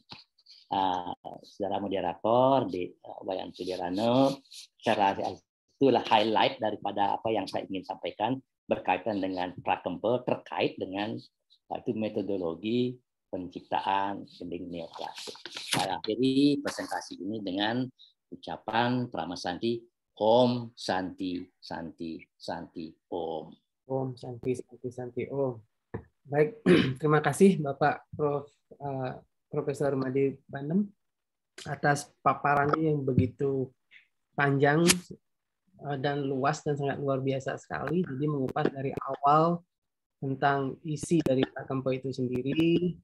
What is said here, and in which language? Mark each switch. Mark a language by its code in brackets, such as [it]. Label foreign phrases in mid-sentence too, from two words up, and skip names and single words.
[id] Saudara moderator di Wayan Sudirano, itulah highlight daripada apa yang saya ingin sampaikan berkaitan dengan Prakempo terkait dengan itu metodologi penciptaan gending neoklasik. Saya akhiri presentasi ini dengan ucapan Prama Santi, [sa] ॐ शान्ति शान्ति शान्ति ॐ. ॐ शान्ति शान्ति शान्ति ॐ. [id] Baik, terima kasih Bapak Profesor Made Bandem atas paparannya yang begitu panjang dan luas dan sangat luar biasa sekali. Jadi mengupas dari awal tentang isi dari Prakempo itu sendiri.